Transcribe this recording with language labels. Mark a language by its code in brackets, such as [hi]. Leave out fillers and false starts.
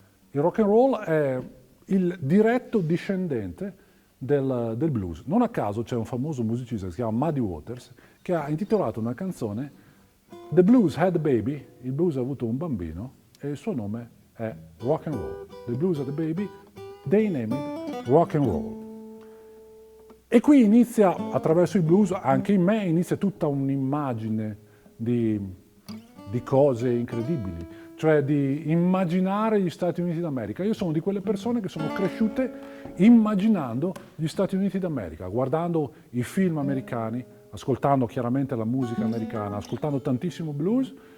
[it] Il rock and roll è il diretto discendente del blues. Non a caso c'è un famoso musicista che si chiama Muddy Waters che ha intitolato una canzone The Blues Had a Baby, il blues ha avuto un bambino e il suo nome è rock and roll. [en] The Blues Had a Baby, they named it rock and roll. [it] E qui inizia, attraverso il blues, anche in me, inizia tutta un'immagine di cose incredibili, cioè di immaginare gli Stati Uniti d'America. Io sono di quelle persone che sono cresciute immaginando gli Stati Uniti d'America, guardando i film americani, ascoltando chiaramente la musica americana, ascoltando tantissimo blues.